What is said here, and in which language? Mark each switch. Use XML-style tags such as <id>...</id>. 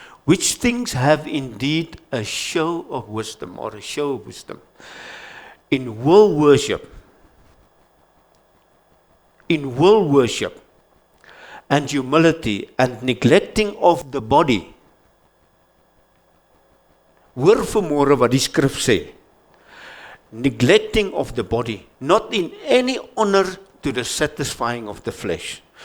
<en>Which things have indeed a show of wisdom, or a show of wisdom. In will worship, and humility, and neglecting of the body.</en> <af>Hoor vanmôre wat die skrif sê.</af> <en>Neglecting of the body, not in any honor to the satisfying of the flesh.</en>